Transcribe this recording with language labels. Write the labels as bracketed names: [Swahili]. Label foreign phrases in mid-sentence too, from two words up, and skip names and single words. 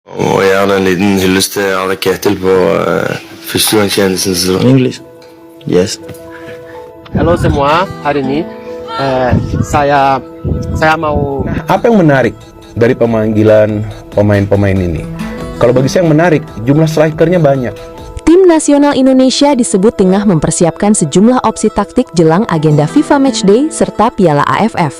[Norwegian] Og gjerne en liten hyllest til Arne Ketil på førstegangstjenesten. [English] English. Yes. [Indonesian] Halo semua, hari ini saya mau Apa yang menarik dari pemanggilan pemain-pemain ini? Kalau bagi saya yang menarik, jumlah strikernya banyak. Tim nasional Indonesia disebut tengah mempersiapkan sejumlah opsi taktik jelang agenda FIFA Matchday serta Piala AFF.